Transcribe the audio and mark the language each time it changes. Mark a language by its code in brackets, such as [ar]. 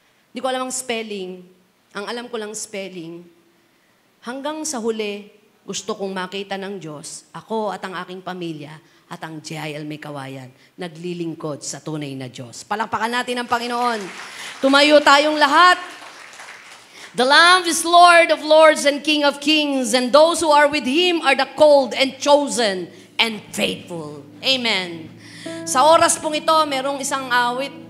[tl] Hindi ko alam ang spelling. Ang alam ko lang spelling. Hanggang sa huli, gusto kong makita ng Diyos, ako at ang aking pamilya, at ang GIL May Kawayan, naglilingkod sa tunay na Diyos. Palakpakan natin ang Panginoon. Tumayo tayong lahat. [en] The Lamb is Lord of Lords and King of Kings, and those who are with Him are the called and chosen and faithful. [tl] Amen. Sa oras pong ito, merong isang awit.